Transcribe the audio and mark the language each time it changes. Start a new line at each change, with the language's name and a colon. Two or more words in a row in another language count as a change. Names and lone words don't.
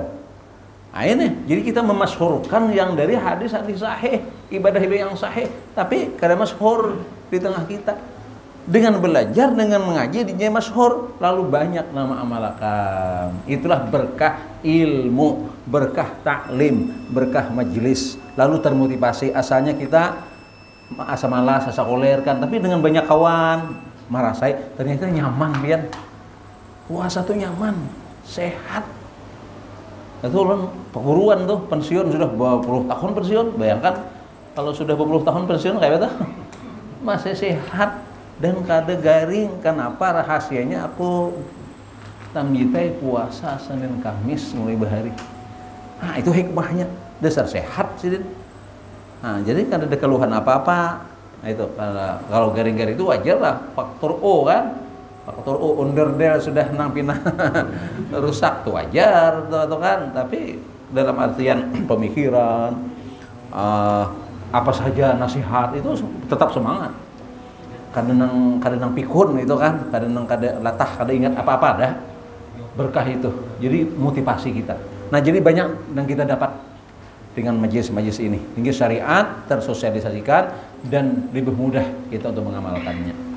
Indonesian: Nah ini, jadi kita memasyhurkan yang dari hadis-hadis sahih, ibadah-ibadah yang sahih, tapi kada masyhur di tengah kita. Dengan belajar, dengan mengaji, dia masyhur, lalu banyak nama amalakan. Itulah berkah ilmu, berkah taklim, berkah majelis. Lalu termotivasi.
Banjar: Asalnya kita asa malas, asa koler kan, tapi dengan banyak kawan merasai ternyata nyaman pian. Puasa tuh nyaman, sehat.
Indonesian: Itu orang perguruan tuh pensiun sudah 20 tahun pensiun, bayangkan kalau sudah 20 tahun pensiun kayak apa?
Banjar: Masih sehat dan kada garing.
Indonesian: Kenapa?
Banjar: Rahasianya aku tamjitai puasa Senin Kamis mulai bahari. Nah itu hikmahnya, dasar sehat sih.
Indonesian: Nah, jadi kan ada keluhan apa-apa. Nah, itu kalau garing-garing itu wajar lah, faktor O kan. Faktor O underdel sudah pina rusak tuh wajar tuh kan. Tapi dalam artian pemikiran apa saja nasihat itu tetap semangat.
Banjar: Kadang pikun itu kan, kadang latah, kada ingat apa-apa dah.
Indonesian: Berkah itu. Jadi motivasi kita. Nah, jadi banyak yang kita dapat dengan majelis-majelis ini, hingga syariat tersosialisasikan dan lebih mudah kita untuk mengamalkannya.